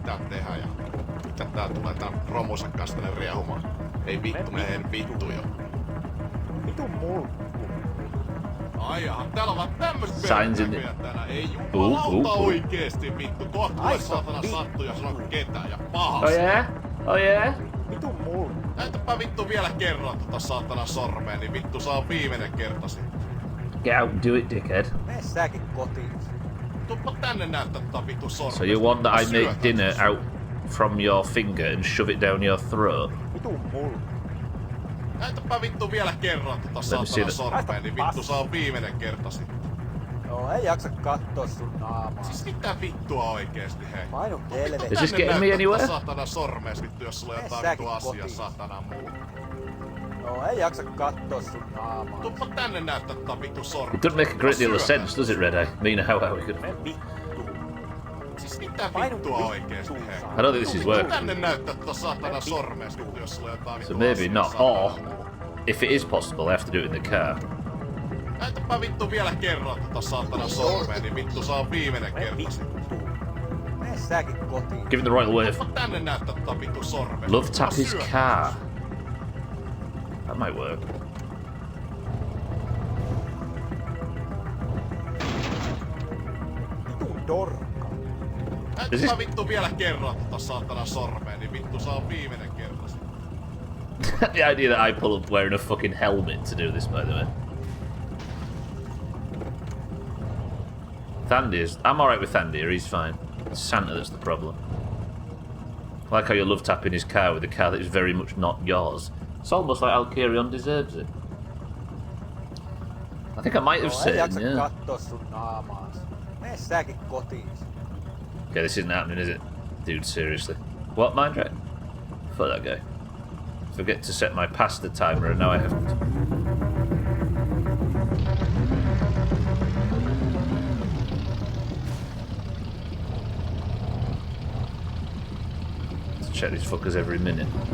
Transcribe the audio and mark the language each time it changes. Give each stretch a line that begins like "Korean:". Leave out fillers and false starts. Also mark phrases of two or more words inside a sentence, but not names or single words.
English: Signs in the... Oh yeah? Oh yeah?
Finnish: Näytäpä vittu vielä kerran tota saatana sormea, niin vittu saa on viimeinen kerta sitten.
English: Get out and do it, dickhead.
Finnish: Mene säkin kotiin. Tuppa tänne näyttää tota vittu sormea.
English: So you want that I make dinner out from your finger and shove it down your throat?
Finnish: Vitu mulla. Näytäpä vittu vielä kerran tota saatana sormea, niin vittu saa on viimeinen kerta sitten. Joo, ei jaksa kattoo sun naamaa. Siis mitä vittua oikeesti, hei? Painu helvetti.
English: Is this getting me anywhere?
Finnish: Saatana sormees vittu, jos sulla on jotain vittu asiaa saatana muu. Joo, ei jaksa kattoo sun naamaa. Tuppa tänne näyttää tota vittu sormea.
English: It doesn't make a great deal of sense, does it, Red Eye? Mina, how are we good?
Finnish: Mene vittu. Siis mitä vittua oikeesti, hei?
English: I don't think this is working.
Finnish: Tänne näyttää tota saatana sormees vittu, jos sulla on jotain vittu
English: So maybe
Finnish: asiaa
English: not.
Finnish: saatana
English: Or,
Finnish: muu.
English: if it is possible, I have to do it in the car.
Finnish: Näytäpä vittu vielä kerran tota saatana sormea, niin vittu saa on viimeinen kerta sitten. Mene säkin kotiin.
English: Give him the royal wave.
Finnish: Tuppa tänne näyttää tota vittu sormea.
English: Love tap his car. That might work.
Finnish: Vitu dorka. Näytäpä vittu vielä kerran tota saatana sormea, niin vittu saa on viimeinen kerta sitten.
English: The idea that I pull up wearing a fucking helmet to do this, by the way. Thandy is... I'm alright with Thandy, he's fine. It's Santa that's the problem. I like how you love tapping his car with a car that is very much not yours. It's almost like Alkarion deserves it. I think I might have said, yeah.
Finnish: Kattoo sun naamaas. Mene säkin kotiin.
English: Okay, this isn't happening, is it? Dude, seriously. What, mind right? Fuck that guy. Forget to set my pasta timer and now I haven't. Let's check these fuckers every minute.